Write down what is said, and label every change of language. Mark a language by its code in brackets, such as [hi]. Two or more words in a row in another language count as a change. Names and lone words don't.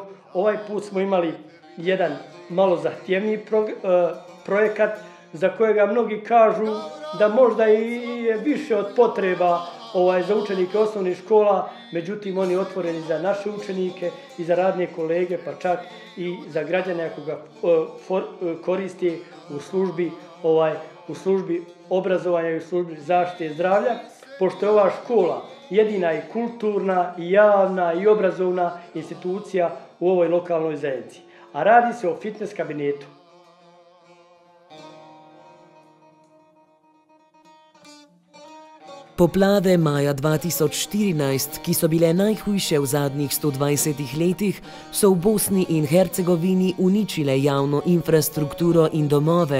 [bs] Ovaj put smo imali jedan malo zahtjevniji projekat za kojega mnogi kažu da možda i je više od potreba za učenike osnovnih škola, međutim oni otvoreni za naše učenike i za radne kolege, pa čak i za građane ako ga koristi u službi obrazovanja i u službi zaštite zdravlja, pošto je ova škola jedina i kulturna, i javna, i obrazovna institucija u ovoj lokalnoj zajednici. A radi se o fitness kabinetu. [sl] Poplave maja 2014, ki so bile najhujše v zadnjih 120 letih, so v Bosni in Hercegovini uničile javno infrastrukturo in domove.